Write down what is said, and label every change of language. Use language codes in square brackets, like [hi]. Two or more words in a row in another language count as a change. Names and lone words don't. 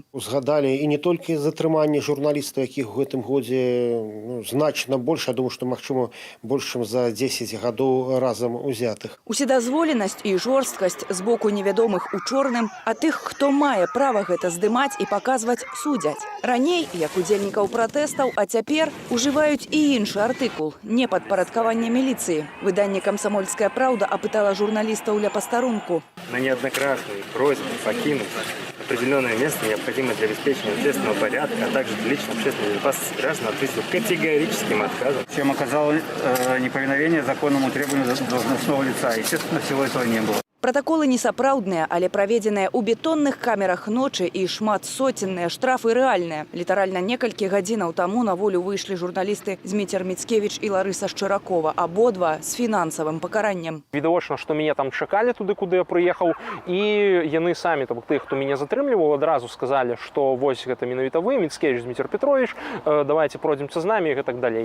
[be] Узгадалі і не толькі затрыманне журналістаў, якіх у гэтым годзе значна больш, я думаю, што магчыма больш, чым за 10 гадоў разам узятых. Уседазволенасць і жорсткасць з боку невядомых у чорным, а тых, хто мае права гэта здымаць і паказваць, судзяць. Раней, як удзельнікаў пратэстаў, а цяпер ужываюць і іншы артыкул. Непадпарадкаванне міліцыі. [ru] Выданне «Комсомольская правда» опытала журналистов [be] ля постарунку. [ru] На неоднократные просьбы покинуть определенное место необходимо для обеспечения общественного порядка, а также для личной общественной безопасности граждан ответил категорическим отказом. Чем оказало неповиновение законному требованию должностного лица. Естественно, всего этого не было. [be] Протоколы несапраўдныя, але праведзеныя ў бетонных камерах ночы і шматсотенныя штрафы рэальныя. Літаральна некалькі гадзінаў таму на волю выйшлі журналісты Зміцер Міцкевіч і Ларыса Шчыракова, абодва з фінансавым пакараннем. Відавочна, што мяне там чакалі туды, куды я прыехаў, і яны самі, тых, хто мяне затрымліваў, адразу сказалі, што вось гэта менавіта вы, Міцкевіч Зміцер Петрович, давайте пройдземце з намі і гэтак далей.